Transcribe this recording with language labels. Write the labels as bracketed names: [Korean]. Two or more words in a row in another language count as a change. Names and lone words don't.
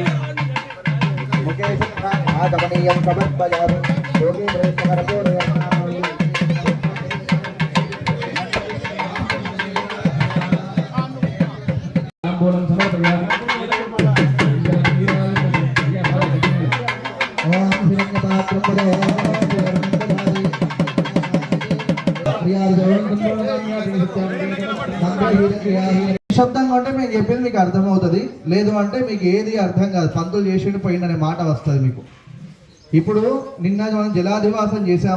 [Sanskrit] मुखे आगमनीयं समर्पयामि योगे समर्पयामि ताम्बूलं समर्पयामि ओम हिरण्यपात्रं [Telugu] నిశ్శబ్దంగా ఉంటే మీకు చెప్పింది మీకు అర్థమవుతుంది, లేదు అంటే మీకు ఏది అర్థం కాదు. పంతులు చేసిండు పోయిందనే మాట వస్తుంది మీకు. ఇప్పుడు నిన్న మనం జలాదివాసం చేసాము.